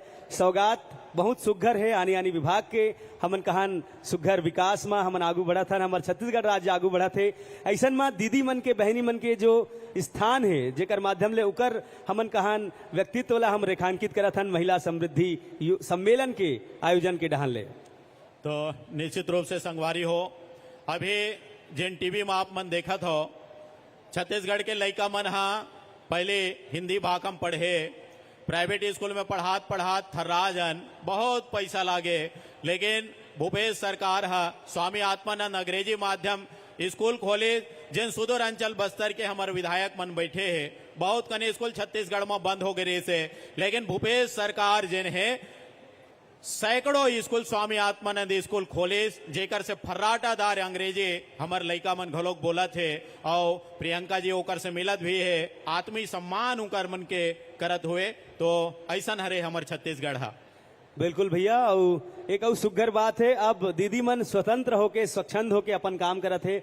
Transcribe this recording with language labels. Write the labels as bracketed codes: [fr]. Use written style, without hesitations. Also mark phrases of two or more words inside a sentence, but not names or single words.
[hne] सौगात बहुत सुघर है आने विभाग के हमन कहान सुघर विकास में हमन आगू बढ़ा था हमारे छत्तीसगढ़ राज्य आगू बढ़ा थे। ऐसा में दीदी मन के बहनी मन के जो स्थान है जेकर माध्यम ले उकर हमन कहान व्यक्तित्व ला हम रेखांकित करा था महिला समृद्धि सम्मेलन के आयोजन के डहान ले। तो निश्चित रूप से संगवारी हो अभी जिन टीवी में आप मन देखा था छत्तीसगढ़ के लड़का मन पहले हिंदी भाषा में पढ़े प्राइवेट स्कूल में पढ़ात थर्राजन बहुत पैसा लागे। लेकिन भूपेश सरकार स्वामी आत्मानंद अंग्रेजी माध्यम स्कूल खोले जिन सुदूर अंचल बस्तर के हमारे विधायक मन बैठे हैं। बहुत कने स्कूल छत्तीसगढ़ में बंद हो गए से लेकिन भूपेश सरकार जिन है सैकड़ों स्कूल स्वामी आत्मानंद स्कूल खोले जेकर से फर्राटादार अंग्रेजी हमर लइका मन घलोक बोला थे और प्रियंका जी ओकर से मिलत भी है आत्मी सम्मान उकर मन के करत हुए तो ऐसन हरे हमर छत्तीसगढ़ हा। बिल्कुल भैया। और एक और सुघर बात है, अब दीदी मन स्वतंत्र होके स्वच्छंद होके अपन काम करत है।